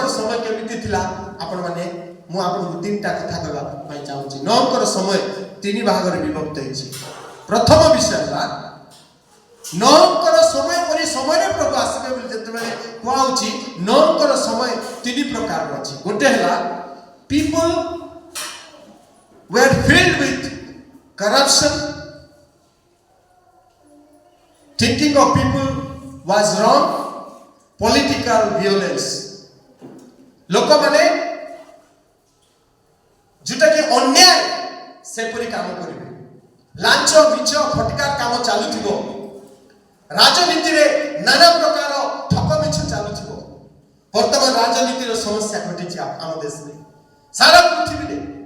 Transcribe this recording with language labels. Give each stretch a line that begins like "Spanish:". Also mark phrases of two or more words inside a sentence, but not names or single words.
Odia: ସମୟ କେମିତି ଥିଲା ଆପଣମାନେ ମୁଁ ଆପଣଙ୍କୁ 3ଟା କଥା କହିବା ପାଇଁ ଚାହୁଁଛି ନୋହଙ୍କର ସମୟ 3 ଭାଗରେ ବିଭକ୍ତ ହେଇଛି ପ୍ରଥମ ବିଷୟ ହେଲା ନୋହଙ୍କର ସମୟ ପରି ସମୟରେ ପ୍ରଭୁ ଆସିବେ ବୋଲି ଯେତେବେଳେ କୁହାଉଛି ନୋହଙ୍କର ସମୟ 3 ପ୍ରକାରର ଅଛି ଗୋଟେ ହେଲା
English: people were filled with corruption thinking of people was wrong political violence
Odia: ଲୋକମାନେ ଯୋଉଟା କି ଅନ୍ୟାୟ ସେପରି କାମ କରିବେ ଲାଞ୍ଚ ମିଛ ଫଟକାର କାମ ଚାଲୁଥିବ ରାଜନୀତିରେ ନାନା ପ୍ରକାର ଠକ ମିଛ ଚାଲୁଥିବ ବର୍ତ୍ତମାନ ରାଜନୀତିର ସମସ୍ୟା ଘଟିଛି ଆମ ଦେଶରେ ସାରା ପୃଥିବୀରେ